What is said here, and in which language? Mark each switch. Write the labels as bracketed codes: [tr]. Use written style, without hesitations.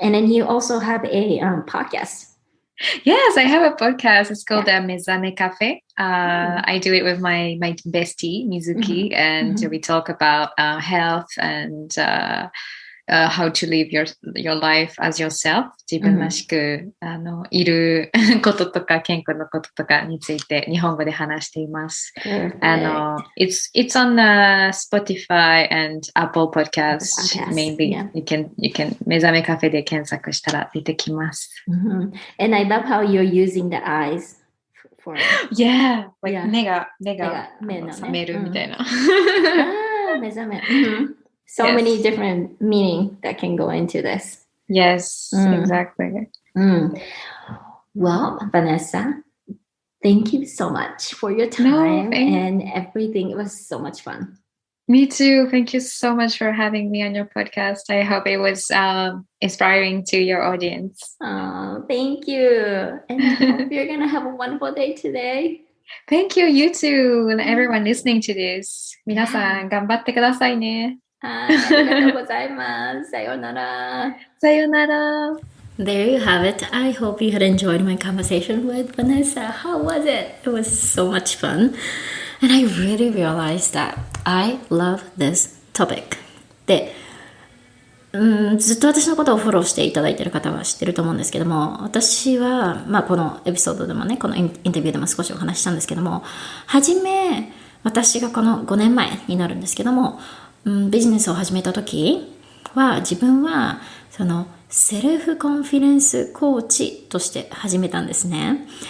[en] And then you also have a podcast. Yes, I have a podcast. It's called Mezame Cafe. I do it with my bestie, Mizuki, and we talk about health and how to live your life as yourself. [ja] 自分らしくいることとか健康のこととかについて日本語で話しています。 [en] It's on Spotify and Apple Podcasts mainly. You can [ja] 目覚めカフェで検索したら出てきます。 [en] And I love how you're using the eyes. Like [ja] 目が覚めるみたいな。目覚め。 [en] So many different meaning that can go into this. Yes, exactly. Well, Vanessa, thank you so much for your time and everything. It was so much fun. Me too. Thank you so much for having me on your podcast. I hope it was inspiring to your audience. Oh, thank you. And I hope you're going to have a wonderful day today. Thank you. You too. And everyone listening to this. [ja] 皆さん頑張ってくださいね。ありがとうございます。さようなら。さようなら。 [en] There you have it. I hope you had enjoyed my conversation with Vanessa. How was it? It was so much fun. And I really realized that I love this topic. [ja] で、ずっと私のことをフォローしていただいている方は知ってると思うんですけども、私は、このエピソードでもね、このインタビューでも少しお話ししたんですけども、初め、私がこの5年前になるんですけども、ビジネスを始めた時は自分はそのセルフコンフィデンスコーチとして始めたんですね。